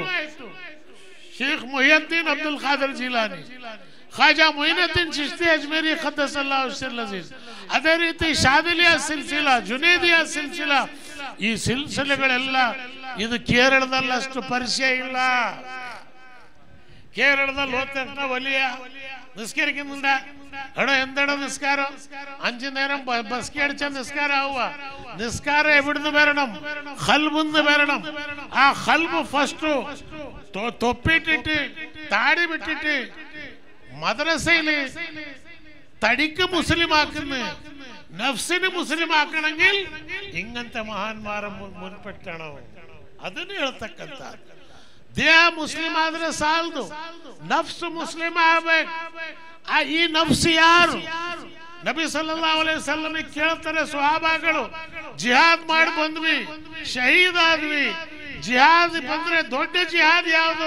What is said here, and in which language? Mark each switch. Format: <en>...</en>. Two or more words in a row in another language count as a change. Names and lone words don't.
<kn>ಶೇಖ್ ಮುಹಿಯುದ್ದೀನ್ ಅಬ್ದುಲ್ ಖಾದರ್ ಜೀಲಾನಿ, ಖ್ವಾಜಾ ಮುಯಿನುದ್ದೀನ್ ಚಿಶ್ತಿ ಅಜ್ಮೇರಿ</kn> <ar>قدس الله سره العزيز,</ar> <kn>ಅದೇ ರೀತಿ ಶಾದಿಲಿಯಾ ಸಿಲ್ಸಿಲಾ, ಜುನೈದಿಯಾ ಸಿಲ್ಸಿಲಾ, ಈ ಸಿಲ್ಸಿಲೆಗಳೆಲ್ಲ ಇದು ಕೇರಳದಲ್ಲಿ ಅಷ್ಟು ಪರಿಚಯ ಇಲ್ಲ. ಕೇರಳದಲ್ಲಿ ಹೋದ ತಕ್ಷಣ ಒಲಿಯ</kn> <ml>നിസ്കരിക്കും എടോ എന്താണ് നിസ്കാരം? 5 നേരം ബസ്കി അടിച്ച നിസ്കാരം ആവുക. നിസ്കാരം എവിടുന്ന് വരണം? ഖൽബിന്ന് വരണം. ആ ഖൽബ് ഫസ്റ്റ് തൊപ്പിട്ടിട്ട് താടി വിട്ടിട്ട് മദ്രസയിൽ തടിക്ക് മുസ്ലിം ആക്കുന്നു. നഫ്സിന് മുസ്ലിം ആക്കണമെങ്കിൽ ഇങ്ങനത്തെ മഹാന്മാരെ മുൻപെട്ടണം.</ml> <kn>അതിന് ಹೇಳ್ತಕ್ಕಂತ ದೇಹ ಮುಸ್ಲಿಂ ಆದ್ರೆ ಸಾಲದು, ನಫ್ಸ್ ಮುಸ್ಲಿಂ ಆಗಬೇಕು. ಈ ನಫ್ಸ್ ಯಾರು? ನಬಿ</kn> <ar>صلى الله عليه وسلم</ar> <kn>ಕೇಳ್ತಾರೆ ಸ್ವಹಾಬಾಗಳು, ಜಿಹಾದ್ ಮಾಡಿ ಬಂದ್ವಿ, ಶಹೀದ್ ಆದ್ವಿ, ಜಿಹಾದ್ ಬಂದ್ರೆ ದೊಡ್ಡ ಜಿಹಾದ್ ಯಾವುದು?</kn>